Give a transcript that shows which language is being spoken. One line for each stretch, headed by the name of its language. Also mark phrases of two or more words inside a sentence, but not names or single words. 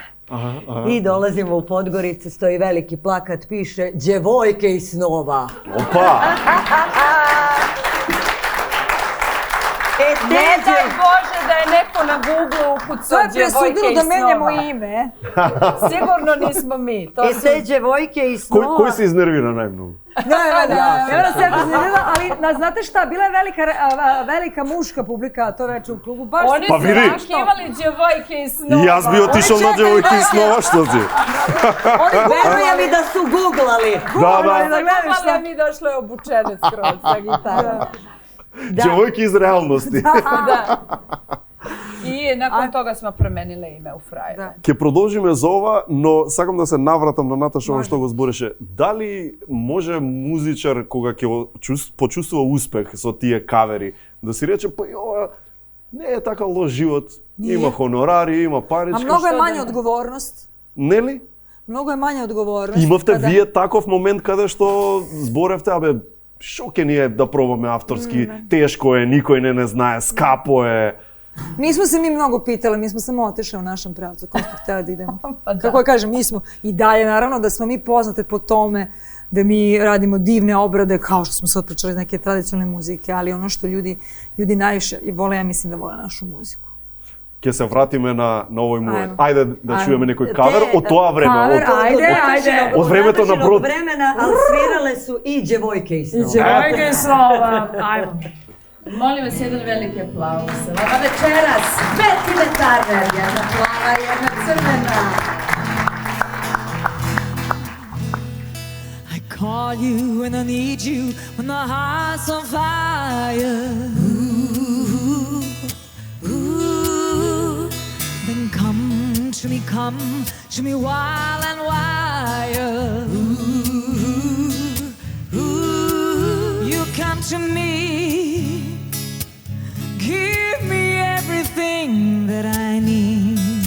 Serbian: I dolazimo u Podgoricu, stoji veliki plakat, piše Djevojke iz snova. Opa! Ne daj Bože da je neko na Google ukucao Djevojke iz snova. To je presudilo da menjamo ime. Sigurno nismo mi. Te Djevojke iz snova...
Macedonian: Кој се изнервира најмногу?
Serbian: Ja se jako zanimljiva, ali znate šta, bila je velika muška publika to veče u klubu. Oni su očekivali Djevojke iz snova.
Macedonian: И јас би отишол на Дjevojke из snova, што ти?
Serbian: Verujem mi da su googlali. Da. Mi došle obučene skroz sa gitarom. Djevojke iz realnosti. Da. I nakon toga smo promenile ime u Frajer.
Macedonian: Ќе продолжиме за ова, но сакам да се навратам на Наташа ова што го збореше. Дали може музичар кога ќе почувствува успех со тие кавери, да си рече, па ова не е така лош живот, има хонорари, има паричка.
Serbian: A mnogo je manja odgovornost.
Macedonian: Нели?
Serbian: Mnogo je manja odgovornost.
Macedonian: Имавте вие таков момент каде што зборевте, шоке ни е да пробаме авторски, тешко е, никој не знае, скапо е.
Serbian: Nismo se mi mnogo pitali, mi smo samo otišli u našem pravcu, kom smo htjeli da idemo. Pa da. Kako kažem, mi smo i dalje, naravno, da smo mi poznate po tome da mi radimo divne obrade, kao što smo sad pričali iz neke tradicionalne muzike, ali ono što ljudi najviše vole, ja mislim da vole našu muziku.
Macedonian: Ќе се вратиме на овој момент. Ајде. Ајде да чуеме некој кавер од тоа време. Кавер, ајде. Од времето на Брод. Времена,
Serbian: ali svirale su i djevojke i snova. Djevojke i snova, ajmo. Molim vas, jedan veliki aplauz. Ova večeras, Betty Turner, jedna plava, jedna crvena.
English: I call you when I need you, when my heart's on fire. Ooh, then come to me wild and wild. Ooh, you come to me, give me everything that I need.